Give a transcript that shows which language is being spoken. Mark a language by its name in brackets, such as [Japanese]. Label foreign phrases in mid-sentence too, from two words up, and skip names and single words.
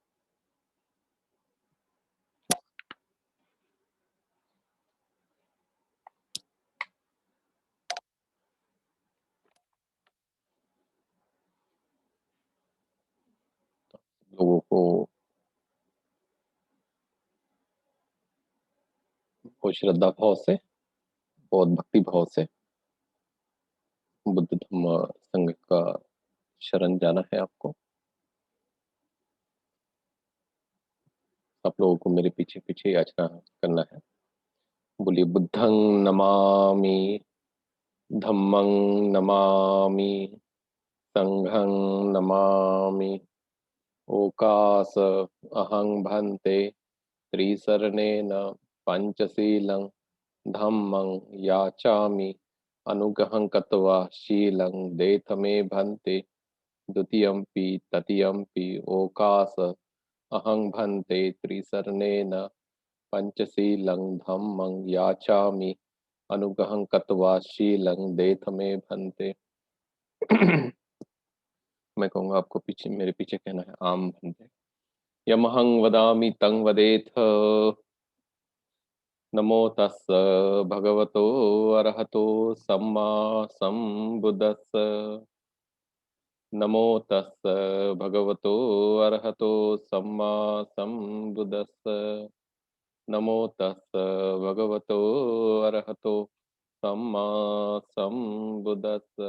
[Hindi] लोगों को बहुत श्रद्धा भाव से, बहुत भक्ति भाव से बुद्ध धम्म संघ का शरण जाना है आपको। आप लोगों को मेरे पीछे पीछे याचना करना है। बोलिए, [Pali] बुद्धं नमामि, धम्मं नमामि, संघं नमामि। ओकास अहं भन्ते त्रिसरणेन पंचशीलं धम्मं याचामि अनुग्रहं कृत्वा शीलं देथमे भन्ते द्वितीयंपि तृतीयंपि ओकास अहं भन्ते त्रिसरणेन पंचशीलं धम्मं याचामि अनुग्रहं कृत्वा शीलं देथमे भन्ते। [Hindi] मैं कहूँगा, आपको पीछे मेरे पीछे कहना है, [Pali] आम भन्ते। यमहं वदामि तं वदेथ। नमो तस्स भगवतो अरहतो सम्मा सम्बुद्दस्स। नमो तस्स भगवतो अरहतो सम्मा सम्बुद्दस्स। नमो तस्स भगवतो अरहतो सम्मा सम्बुद्दस्स।